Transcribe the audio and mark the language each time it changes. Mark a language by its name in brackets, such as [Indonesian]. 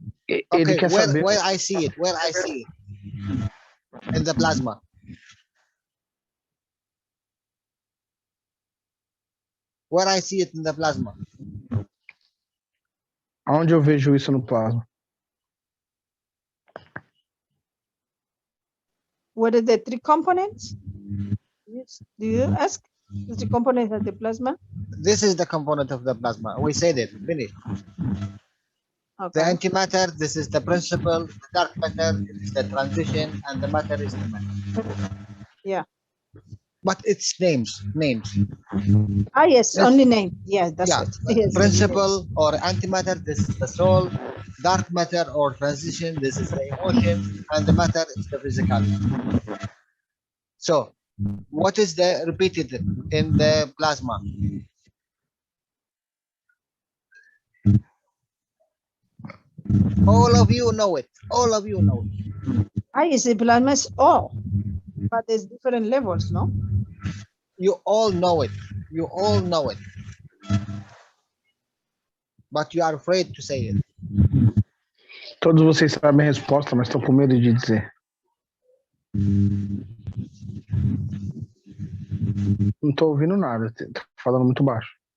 [English] Okay, where I see it, in the plasma. Where I see it in the plasma. [Portuguese] Onde eu vejo isso no plasma? [English] What are the three components? Yes. Do you ask the three components of the plasma? This is the component of the plasma. We said it, finished. Okay. The antimatter, this is the principle. The dark matter is the transition, and the matter is the matter. Yeah. But it's names. Ah, yes, only name. Yeah, that's it. Yes. Principle or antimatter, this is the soul. Dark matter or transition, this is the emotion, and the matter is the physicality. So, what is the repeated in the plasma? All of you know it. All of you know it. Ah, yes, the plasma is all, but there's different levels, no? You all know it. You all know it. But you are afraid to say it. [Portuguese] Todos vocês sabem a resposta, mas estão com medo de dizer. Não estou ouvindo nada, estou falando muito baixo.